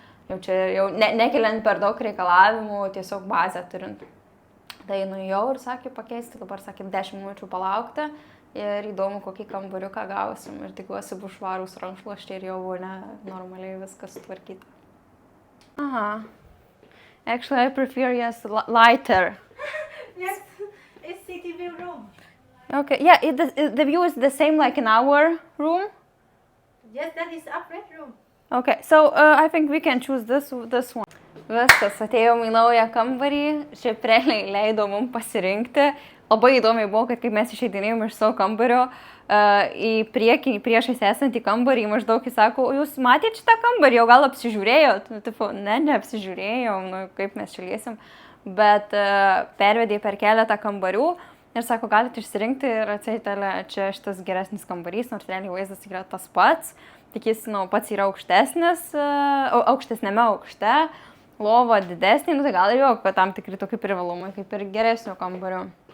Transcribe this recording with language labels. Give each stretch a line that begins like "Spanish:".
Lithuanian: Jau čia, jau nekeliant per daug reikalavimų, tiesiog bazę turint. Tai nuėjau ir sakė pakeisti, dabar sakė 10 minučių palaukti. Ir įdomu, kokį kambariuką gausim. Ir tikiuosi bus švarūs rankšluosčiai ir jau vonė normaliai viskas sutvarkyta. Aha.
English: Actually, I prefer, yes, lighter. Yes, it's city view room. Okay, yeah, the view is the same like in our room? Yes, that is upright room. Okay, so I think we can choose this one.
Lithuanian: Viskas, atėjom į naują kambarį. Šiaip realiai leido mums pasirinkti. Labai įdomiai buvo, kad kaip mes išeidinėjom iš savo kambario, į priekį, priešais esantį kambarį, maždaug jis sako, o jūs matėte šitą kambarį, jau gal apsižiūrėjot? Nu, tipo, neapsižiūrėjom, nu, kaip mes šiliesim, bet pervedė per keletą kambarių ir sako, galite išsirinkti ir atseit, čia šitas geresnis kambarys, nors realiai vaizdas yra tas pats, tik jis, nu, pats yra aukštesnis, aukštesnėme aukšte, lova didesnė, nu, tai gal ir jau, bet tam tikri tokie privalumai, kaip ir geresnio kambario.